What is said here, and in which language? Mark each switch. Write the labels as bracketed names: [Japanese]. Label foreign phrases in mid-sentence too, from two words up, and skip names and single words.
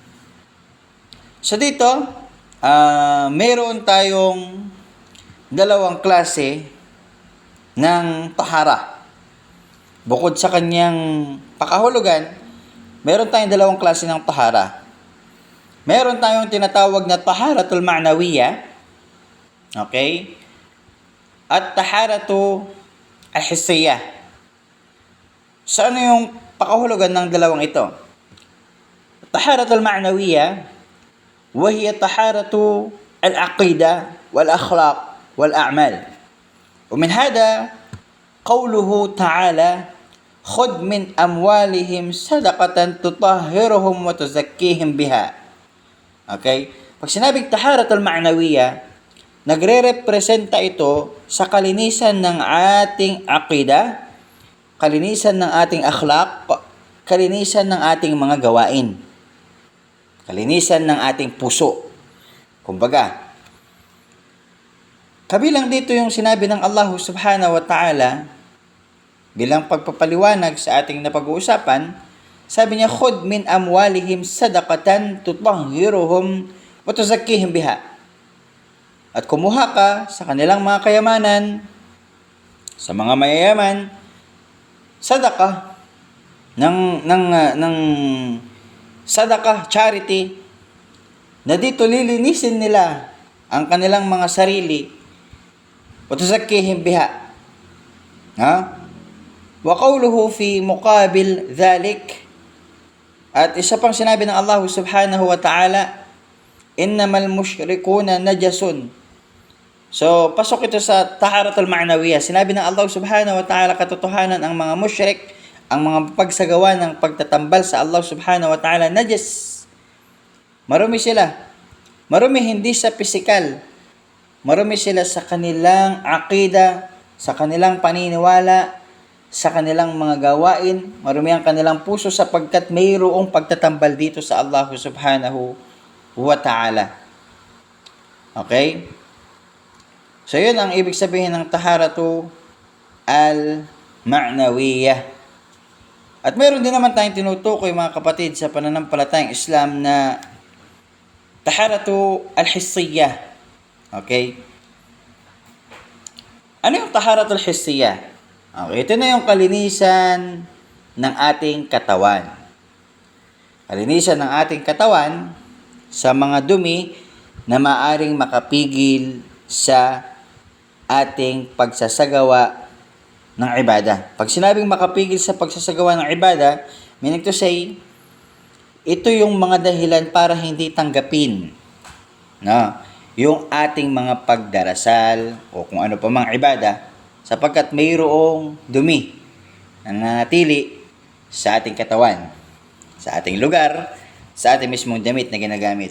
[Filipino] So dito, meron tayong dalawang klase ng tahara. Bukod sa kanyang pakahulugan, meron tayong dalawang klase ng tahara. Meron tayong tinatawag na [Arabic] الطهارة المعنوية. [Filipino] Okay? [Arabic] At الطهارة الحسية. [Filipino] So ano yung pakahulugan ng dalawang ito? [Arabic] الطهارة المعنوية, وهي طهارة العقيدة والأخلاق والأعمال. ومن هذا قوله تعالى خذ من أموالهم صدقة تطهرهم وتزكيهم بها. [Filipino] Okay? Pag sinabing [Arabic] الطهارة المعنوية, [Filipino] nagre-representa ito sa kalinisan ng ating aqida, kalinisan ng ating akhlaq, kalinisan ng ating mga gawain, kalinisan ng ating puso. Kumbaga, kabilang dito yung sinabi ng Allah [Arabic] سبحانه وتعالى [Filipino] bilang pagpapaliwanag sa ating napag-uusapan. Sabi niya, [Arabic] خذ من أموالهم صدقة تطهرهم وتزكيهم بها. [Filipino] At kumuha ka sa kanilang mga kayamanan, sa mga mayayaman, sadaqah ng sadaqah, charity, na dito lilinisin nila ang kanilang mga sarili. [Arabic] وتزكيهم بها. وقوله في مقابل ذلك. [Filipino] At isa pang sinabi ng Allah [Arabic] سبحانه وتعالى, إنما المشركون نجس. [Filipino] So, pasok ito sa [Arabic] الطهارة المعنوية. [Filipino] Sinabi ng Allah [Arabic] سبحانه وتعالى, [Filipino] katotohanan ang mga musyrik, ang mga pagsagawa ng pagtatambal sa Allah [Arabic] سبحانه وتعالى, [Filipino] najas. Marumi sila. Marumi hindi sa pisikal. Marumi sila sa kanilang aqida, sa kanilang paniniwala, sa kanilang mga gawain. Marumi ang kanilang puso sapagkat mayroong pagtatambal dito sa Allah [Arabic] سبحانه وتعالى. [Filipino] Okay? So, yun ang ibig sabihin ng [Arabic] الطهارة المعنوية. [Filipino] At meron din naman tayong tinutukoy mga kapatid sa pananampalatayang Islam na [Arabic] الطهارة الحسية. [Filipino] Okay? Ano yung [Arabic] الطهارة الحسية? [Filipino] Okay, ito na yung kalinisan ng ating katawan. Kalinisan ng ating katawan sa mga dumi na maaring makapigil sa ating pagsasagawa ng ibadah. Pag sinabing makapigil sa pagsasagawa ng ibadah, [English] meaning to say, [Filipino] ito yung mga dahilan para hindi tanggapin yung ating mga pagdarasal o kung ano pa mang ibadah, sapagkat mayroong dumi na nanatili sa ating katawan, sa ating lugar, sa ating mismong damit na ginagamit.